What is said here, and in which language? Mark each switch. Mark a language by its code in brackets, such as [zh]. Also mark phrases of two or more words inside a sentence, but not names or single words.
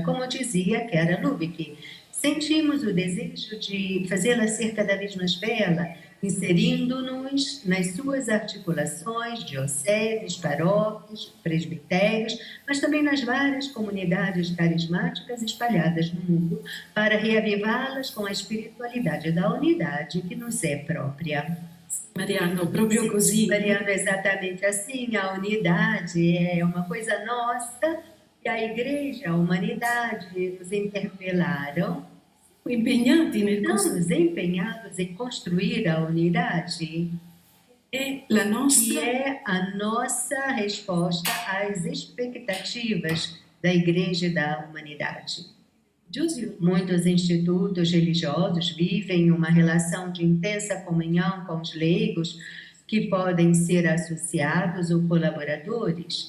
[pt] Como dizia Chiara Lubich, sentimos o desejo de fazê-la ser cada vez mais bela, inserindo-nos nas suas articulações, dioceses, paróquias, presbitérios, mas também nas várias comunidades carismáticas espalhadas no mundo, para reavivá-las com a espiritualidade da unidade que nos é própria. [it] Mariano, proprio così. Mariano, [pt] exatamente assim, a unidade é uma coisa nossa, e a igreja, a humanidade nos interpelaram. [it] Impegnati nel [pt] Estamos empenhados em construir a unidade, [it] è la [pt] que [it] nostra [pt] é a nossa resposta às expectativas da igreja e da humanidade. [it] Gesù. [pt] Muitos institutos religiosos vivem uma relação de intensa comunhão com os leigos, que podem ser associados ou colaboradores.